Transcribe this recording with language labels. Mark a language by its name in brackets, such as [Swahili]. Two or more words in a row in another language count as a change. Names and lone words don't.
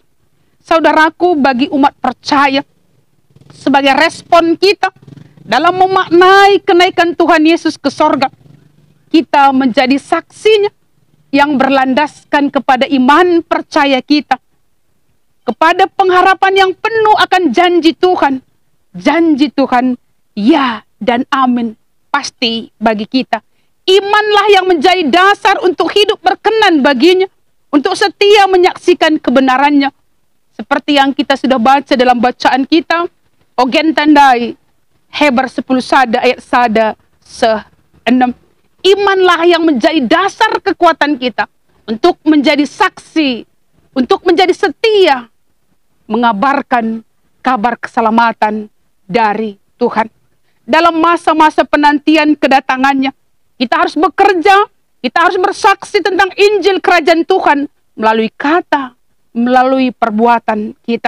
[Indonesian] Saudaraku, bagi umat percaya, sebagai respon kita dalam memaknai kenaikan Tuhan Yesus ke sorga, kita menjadi saksinya yang berlandaskan kepada iman percaya kita, kepada pengharapan yang penuh akan janji Tuhan. Janji Tuhan, ya dan amin, pasti bagi kita. Imanlah yang menjadi dasar untuk hidup berkenan baginya, untuk setia menyaksikan kebenarannya. Seperti yang kita sudah baca dalam bacaan kita, [Batak Karo] Ogen tandai Heber 10 sada ayat sada 6. [Indonesian] Imanlah yang menjadi dasar kekuatan kita untuk menjadi saksi, untuk menjadi setia, mengabarkan kabar keselamatan dari Tuhan. Dalam masa-masa penantian kedatangannya, kita harus bekerja, kita harus bersaksi tentang Injil Kerajaan Tuhan melalui kata, melalui perbuatan kita.